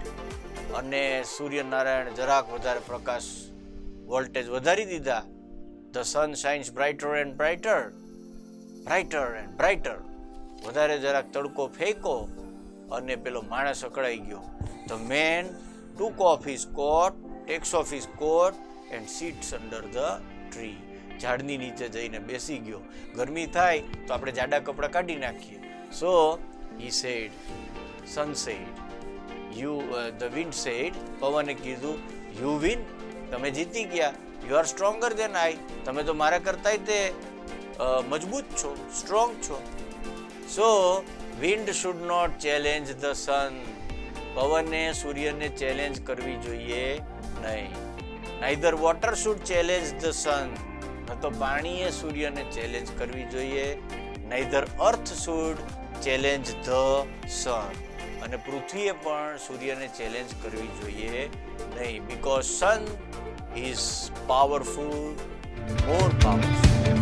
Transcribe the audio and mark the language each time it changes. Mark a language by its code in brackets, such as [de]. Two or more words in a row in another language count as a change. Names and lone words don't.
[gu] અને સૂર્યનારાયણ જરાક વધારે પ્રકાશ વોલ્ટેજ વધારી દીધા. [en] The sun shines brighter and brighter, brighter and brighter. [gu] વધારે જરાક તડકો ફેંકો અને પેલો માણસ અકળાઈ ગયો. [en] The man took off his coat, takes off his coat and sits under the tree. [gu] ઝાડની નીચે જઈને બેસી ગયો. ગરમી થાય તો આપણે જાડા કપડાં કાઢી નાખીએ. [en] So he said, sun said, the wind said, [gu] પવને કીધું, [en] you win. [gu] તમે જીતી ગયા. [en] You are stronger than I. [gu] તમે તો મારા કરતાંય તે મજબૂત છો, સ્ટ્રોંગ છો. [en] So wind should not challenge the sun. [gu] પવને સૂર્યને ચેલેન્જ કરવી જોઈએ નહીં. [en] Neither water should challenge the sun. [gu] ન તો પાણીએ સૂર્યને ચેલેન્જ કરવી જોઈએ. [en] Neither earth should challenge the sun. [gu] અને પૃથ્વીએ પણ સૂર્યને ચેલેન્જ કરવી જોઈએ નહીં. [en] Because sun is powerful, more powerful.